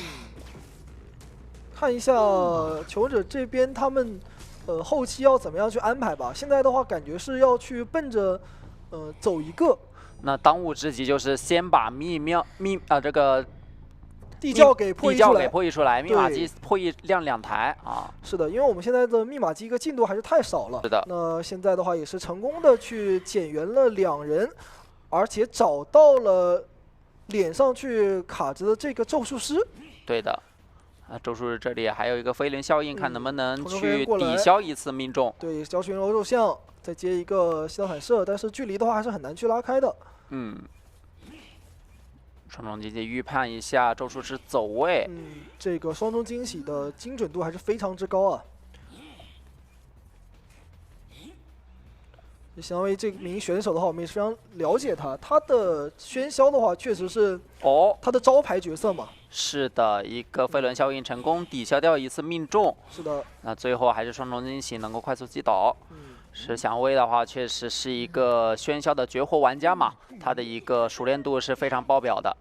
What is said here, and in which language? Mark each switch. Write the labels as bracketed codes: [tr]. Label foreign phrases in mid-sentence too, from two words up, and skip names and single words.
[zh] 看一下求生者這邊他們後期要怎麼樣去安排吧。現在的話，感覺是要去奔着走一個。那當務之急就是先把這個地窖給破譯出來，密碼機破譯亮2台啊。是的，因為我們現在的密碼機一個進度還是太少了。是的。那現在的話也是成功的去減員了2人，而且找到了臉上去卡着的這個咒術師。對的。咒術師這裡還有一個飛輪效應，看能不能去抵消1次命中。對，交群肉像，再接一個吸导反射，但是距離的話還是很難去拉開的。雙重驚喜預判一下咒術師走位。這個雙重驚喜的精準度還是非常之高啊。相當於這名選手的話，我們也是非常了解他。他的喧囂的話，確實是他的招牌角色嘛。是的，一個飛輪效應成功抵消掉1次命中。是的。那最後還是雙重驚喜能夠快速擊倒。石祥威的話，確實是一個喧囂的絕活玩家嘛，他的一個熟練度是非常爆表的。